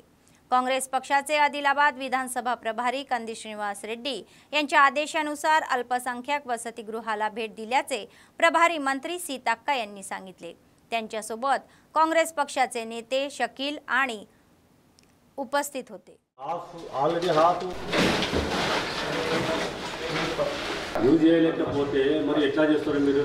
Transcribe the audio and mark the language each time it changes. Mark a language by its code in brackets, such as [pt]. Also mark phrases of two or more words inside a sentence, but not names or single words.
[mr] काँग्रेस पक्षाचे आदिलाबाद विधानसभा प्रभारी कंदी श्रीनिवास रेड्डी यांच्या आदेशानुसार अल्पसंख्याक वसतिगृहाला भेट दिल्याचे प्रभारी मंत्री सीताक्का यांनी सांगितले। त्यांच्यासोबत काँग्रेस पक्षाचे नेते शकील आणि उपस्थित होते। [te] ఆల్రెడీ హాత్ యూజ్ చేయలేకపోతే మరి ఎట్లా చేస్తారు మీరు?